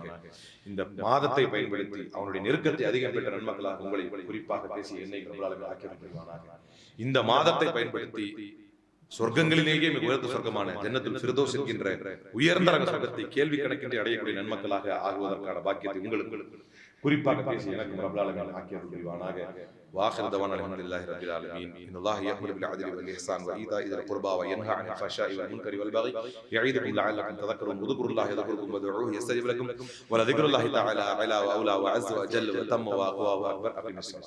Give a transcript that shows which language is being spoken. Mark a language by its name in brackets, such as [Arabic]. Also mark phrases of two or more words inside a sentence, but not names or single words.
[Tamil] இந்த மாதத்தை பயன்படுத்தி அவனுடைய நெருக்கத்தை அதிகம் பெற்ற நன்மக்களாக உங்களை குறிப்பாக பேசிய என்னை [Arabic] رب العالمين [Tamil] ஆக்கியவன் புரிவானாக. இந்த மாதத்தை பயன்படுத்தி சொர்க்கங்களிலேயே மிக உயர்ந்த சொர்க்கமான ஜன்னத்துல் ஃபிர்தௌஸ் என்கின்ற உயர்ந்த சொர்க்கத்தை கேள்வி கணக்கின்றி அடையக்கூடிய நன்மக்களாக ஆகுவதற்கான பாக்கியத்தை உங்களுக்கு குறிப்பாக பேசி எனக்கு [Arabic] رب العالمين [Tamil] ஆக்கியவன் புரிவானாக. [Arabic] واخر دعوانا الحمد لله رب العالمين. ان الله يأمر بالعدل والاحسان وايتاء ذي القربى وينهى عن الفحشاء والمنكر والبغي يعظكم لعلكم تذكرون. اذكروا الله يذكركم وادعوه يستجب لكم ولذكر الله تعالى اعلى واولى وعز واجل وتم واقوى واكبر. اقم الصلاه.